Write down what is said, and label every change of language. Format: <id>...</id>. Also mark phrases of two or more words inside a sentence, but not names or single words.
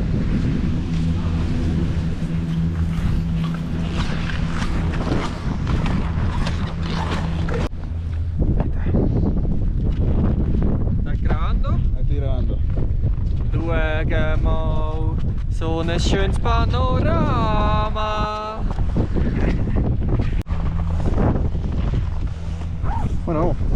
<es>¿Estás grabando? Estoy grabando.</es> <de>Schauen mal, so ein schönes Panorama.</de> <es>Bueno, vamos.</es>